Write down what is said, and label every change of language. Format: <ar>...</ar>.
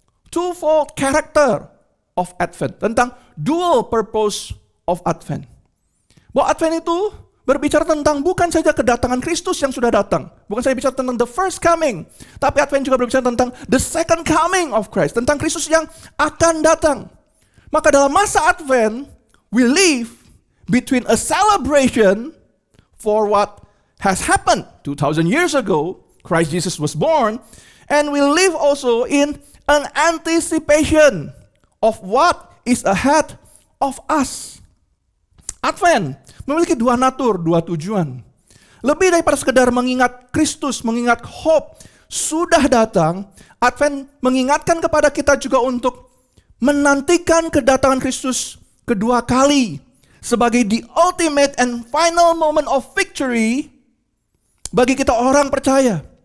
<en>Twofold character of Advent. Tentang dual purpose of Advent.</en> <id>Bahwa Advent itu berbicara tentang bukan saja kedatangan Kristus yang sudah datang. Bukan saja bicara tentang the first coming. Tapi Advent juga berbicara tentang the second coming of Christ. Tentang Kristus yang akan datang.</id> <en>Maka dalam masa Advent, we live between a celebration for what has happened 2,000 years ago. Christ Jesus was born. And we live also in an anticipation of what is ahead of us.</en> <id>Advent memiliki dua natur, dua tujuan. Lebih daripada sekedar mengingat Kristus, mengingat hope sudah datang, Advent mengingatkan kepada kita juga untuk menantikan kedatangan Kristus kedua kali sebagai the ultimate and final moment of victory bagi kita orang percaya.</id>